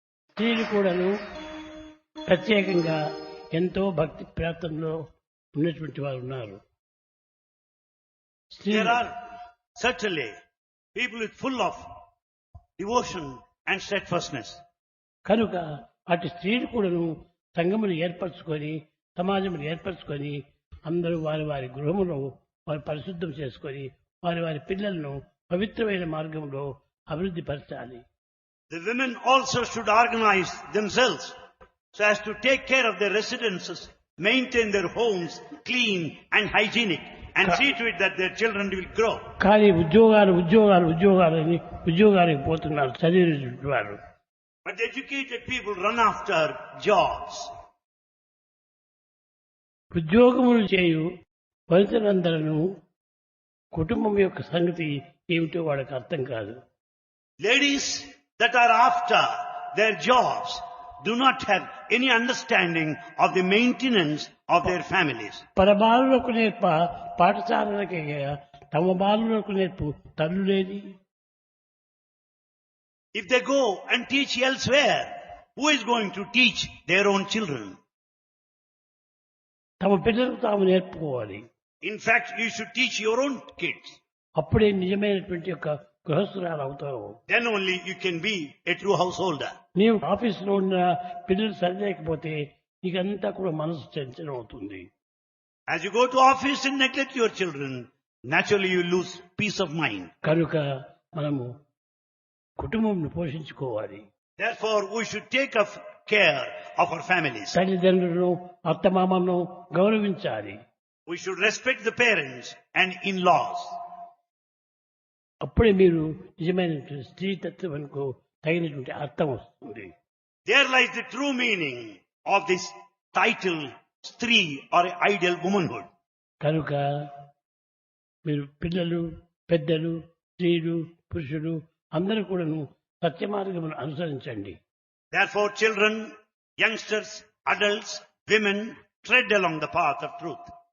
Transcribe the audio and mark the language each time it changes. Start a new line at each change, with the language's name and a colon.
Telugu: స్త్రీలు కూడాను ప్రత్యేకంగా ఎంతో భక్తి ప్రాంతంలో ఉన్నటువంటి వారు ఉన్నారు.
English: There are certainly people full of devotion and steadfastness.
Telugu: కనుక అటు స్త్రీలు కూడాను సంఘములు ఏర్పరచుకొని, సమాజములు ఏర్పరచుకొని, అందరూ వారి వారి గృహమును వారు పరిశుద్ధం చేసుకొని, వారి వారి పిల్లలను పవిత్రమైన మార్గంలో అభివృద్ధి పరచాలి.
English: The women also should organize themselves so as to take care of their residences, maintain their homes clean and hygienic, and see to it that their children will grow.
Telugu: కానీ ఉద్యోగాలకు పోతున్నారు చదివినటువంటి వారు.
English: But the educated people run after jobs.
Telugu: ఉద్యోగములు చేయు వనితలందరూ కుటుంబం యొక్క సంగతి ఏమిటో వాళ్ళకి అర్థం కాదు.
English: Ladies that are after their jobs do not have any understanding of the maintenance of their families.
Telugu: పరబాలులకు నేర్ప పాఠశాలలకే తమ బాలులకు నేర్పు తల్లులేది.
English: If they go and teach elsewhere, who is going to teach their own children?
Telugu: తమ పిల్లలకు తాము నేర్పుకోవాలి.
English: In fact, you should teach your own kids.
Telugu: అప్పుడే నిజమైనటువంటి యొక్క గృహస్థురాలు అవుతావు.
English: Then only you can be a true householder.
Telugu: నీవు ఆఫీసులో ఉన్న పిల్లలు సరిలేకపోతే నీకంతా కూడా మనసు చంచలం అవుతుంది.
English: As you go to office and neglect your children, naturally you lose peace of mind.
Telugu: కనుక మనము కుటుంబంను పోషించుకోవాలి.
English: Therefore, we should take care of our families.
Telugu: తల్లిదండ్రులను అత్తమామలను గౌరవించాలి.
English: We should respect the parents and in-laws.
Telugu: అప్పుడే మీరు నిజమైన స్త్రీ తత్వంకు తగినటువంటి అర్థం వస్తుంది.
English: There lies the true meaning of this title, Stree, or ideal womanhood.
Telugu: కనుక మీరు పిల్లలు, పెద్దలు, స్త్రీలు, పురుషులు అందరూ కూడాను సత్య మార్గమును అనుసరించండి.
English: Therefore, children, youngsters, adults, women, tread along the path of truth.